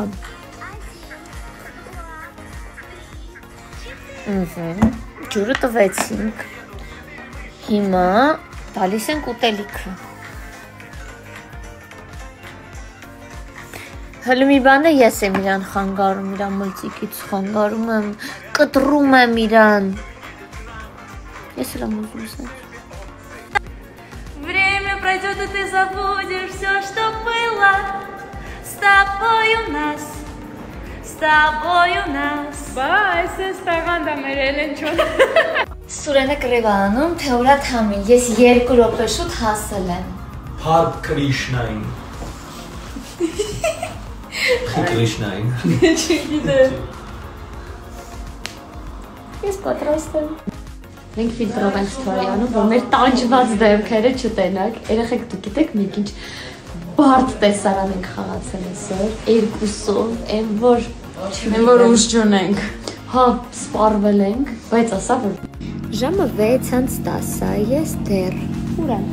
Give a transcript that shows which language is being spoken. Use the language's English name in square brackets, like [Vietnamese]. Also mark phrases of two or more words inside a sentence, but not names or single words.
[Armenian] Ջուրը տվեցինք։ Հիմա տալիս ենք ուտելիքը։ Հələ մի բան է ես եմ իրան խանգարում, իրան մլծիկից խանգարում եմ, կտրում եմ իրան։ Ես էլ եմ ուզում սենց։ [Russian] Время пройдет, и ты забудешь все, что было с тобой у нас. тобой у нас [Armenian] Բա, այսպես տաղանդա մեր Էլենչոն Սուրենը կռիվ է անում, թե ուրա թամին, ես 2 րոպե շուտ հասել եմ Har Krishnային Krishnային Ես պատրաստ եմ Մենք ֆիլտրով ենք ստորի անում, որ մեր տանջված դեմքերը չտենակ Երեխեք դուք գիտեք մենք ինչ բարդ տեսարան ենք խաղացել այսօր Երկուսով, են որ ուժ չունենք Հա, սպարվել ենք, բայց ասա որ Ժամը 6:10 է, ես դեռ Ուր եմ?